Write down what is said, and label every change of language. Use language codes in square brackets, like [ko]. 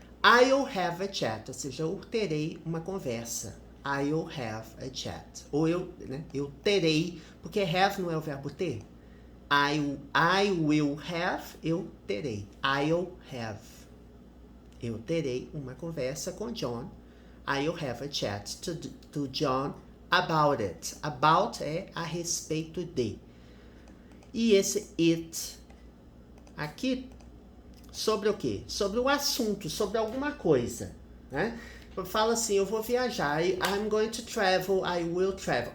[en] I'll have a chat, [pt] ou seja, eu terei uma conversa. [en] I'll have a chat. [pt] Ou eu terei, porque have não é o verbo ter. [en] I will have, [pt] eu terei. [en] I'll have. [pt] Eu terei uma conversa com John. [en] I'll have a chat to John about it. [pt] About é a respeito de. E esse it aqui, sobre o quê? Sobre o assunto, sobre alguma coisa, né? Fala assim, eu vou viajar, [en] I'm going to travel, I will travel.